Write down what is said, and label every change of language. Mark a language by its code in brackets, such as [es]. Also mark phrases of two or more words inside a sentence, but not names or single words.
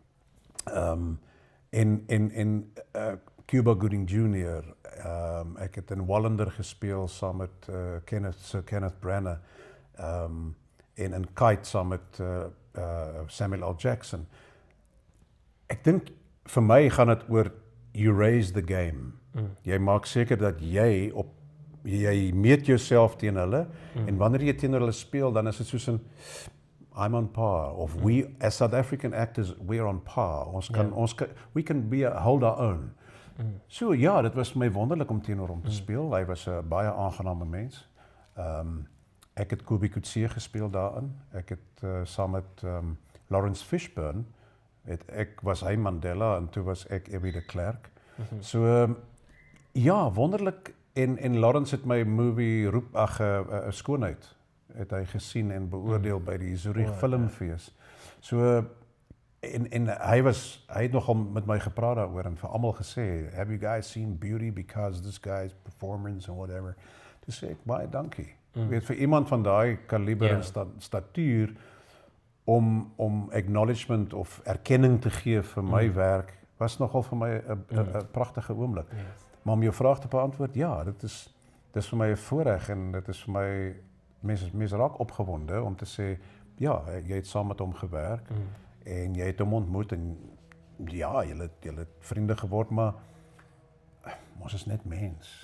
[af] En Cuba Gooding Jr. Ek het in Wallander gespeel saam met Sir Kenneth Branagh. En in Kite saam met Samuel L. Jackson. Ek dink vir my gaan dit oor [en] you raise the game. [af] Jy maak seker dat jy meet jouself teen hulle en wanneer jy teenoor hulle speel, dan is dit soos 'n [en] I'm on par [af] of [en] we as South African actors we're on par. We can hold our own. [af] So ja, dit was vir my wonderlik om teenoor hom te speel. Hy was 'n baie aangename mens. Ek het Kobe Coetzee gespeel daarin. Ek het saam met Lawrence Fishburne, ek was hy Mandela en toe was ek Evie de Klerk. So ja, wonderlik en Lawrence het my movie Skoonheid het hy gesien en beoordeel by die Zurich Filmfees. So en hy het nogal met my gepraat daaroor en vir almal gesê, [en] "Have you guys seen Beauty because this guy's performance and whatever?" [af] Toe sê ek, "Baie dankie." Weet, vir iemand van daai kaliber en statuur om acknowledgement of erkenning te gee vir my werk was nogal vir my 'n pragtige oomblik. Maar om jou vraag te beantwoord, ja, dit is vir my 'n voorreg en dit is vir my mense raak opgewonde om te sê, ja, jy het saam met hom gewerk en jy het hom ontmoet en ja, julle het vriende geword, maar ons is net mens.